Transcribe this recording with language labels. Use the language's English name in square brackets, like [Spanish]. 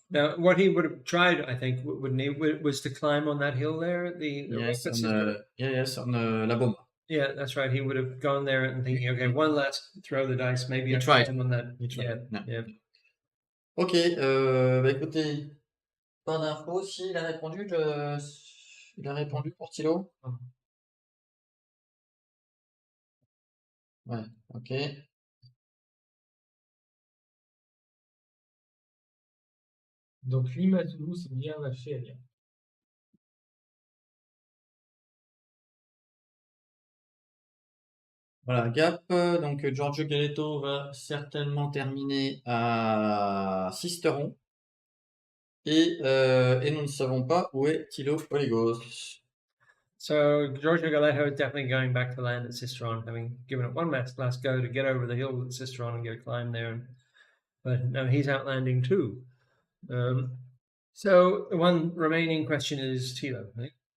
[English] Now, what he would have tried, I think, wouldn't he, was to climb on that hill there. Yes, on La Baume. Yeah, that's right. He would have gone there and thinking, okay, one last throw the dice. Maybe I tried. climb on that. He tried. Yeah. [French] Ok, bah écoutez, pas d'infos. Si, il a répondu, il a répondu pour Thilo. Ouais, ok. Donc Limassol, c'est bien vaché à dire. Voilà, Gap, donc Giorgio Galleto va certainement terminer à Sisteron. Et nous ne savons pas où est Thilo Oligos. [English] So Giorgio Galleto is definitely going back to land at Cisteron, having given it one last go to get over the hill at Cisteron and get a climb there. But no, he's outlanding too. So the one remaining question is Thilo, right?